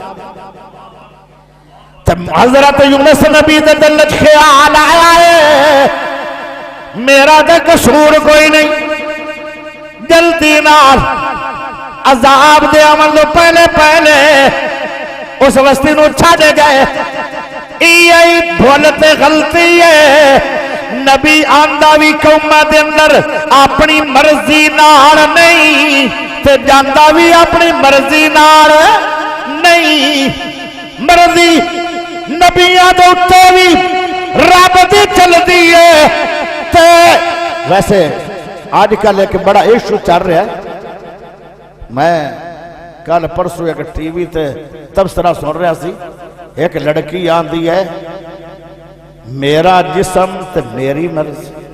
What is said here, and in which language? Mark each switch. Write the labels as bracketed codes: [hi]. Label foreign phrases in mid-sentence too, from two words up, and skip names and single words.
[pa] حضرت یونس نبی دے دل وچ خیال آیا ہے میرا تے قصور کوئی نہیں، جلدی نال عذاب دے عمل تو پہلے پہلے اس وستی نو چھڈ گئے۔ یہی بھول تے غلطی ہے، نبی آندا بھی قوماں دے اندر اپنی مرضی نال نہیں تے جاندا بھی اپنی مرضی نال نہیں۔ مرضی نبیاں دے اُتے بھی رب دی چل دی ہے۔ [ur] تے ویسے آج کل ایک بڑا ایشو چل رہا ہے، میں کل پرسوں ایک ٹی وی تے تبصرہ سن رہا سی، ایک لڑکی آندی ہے میرا جسم تے میری مرضی۔